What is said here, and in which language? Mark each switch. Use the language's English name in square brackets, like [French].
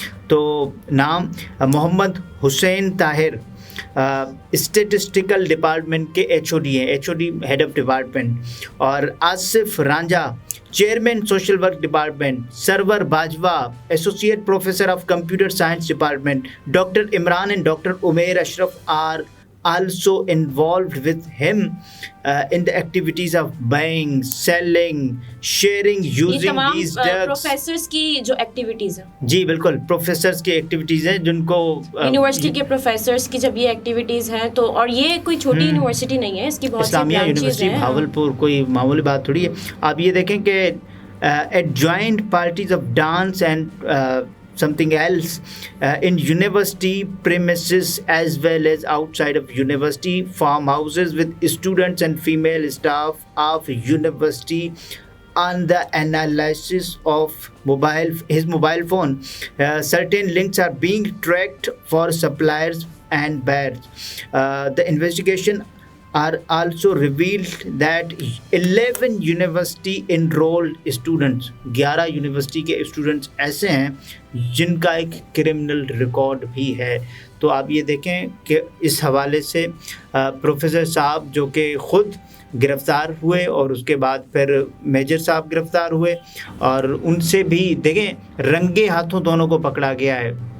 [Urdu] تو نام محمد حسین Tahir statistical department کے HOD ہیں، HOD ہیڈ آف ڈپارٹمنٹ، اور Asif Ranjha chairman social work department, server Bajwa associate professor of computer science department. [English] Doctor Imran and doctor Umair Ashraf are also involved with him in the activities of buying, selling, sharing, using these drugs. [Urdu] Professors کی جو activities ہیں، جی بالکل professors کی activities ہیں جن کو university کے professors کی جب یہ ایکٹیویٹیز ہیں تو، اور یہ کوئی چھوٹی یونیورسٹی نہیں ہے، اس کی بہت سی اسلامیہ یونیورسٹی بھاولپور کوئی معمولی بات تھوڑی ہے. آپ یہ دیکھیں کہ [English] adjoined parties of dance and something else in university premises as well as outside of university farmhouses with students and female staff of university on the analysis of his mobile phone. Certain links are being tracked for suppliers and buyers. The investigation are also revealed that 11 university enrolled students [Urdu] 11 university کے students ایسے ہیں جن کا ایک criminal record بھی ہے. تو آپ یہ دیکھیں کہ اس حوالے سے پروفیسر صاحب جو کہ خود گرفتار ہوئے اور اس کے بعد پھر میجر صاحب گرفتار ہوئے اور ان سے بھی دیکھیں رنگے ہاتھوں دونوں کو پکڑا گیا ہے.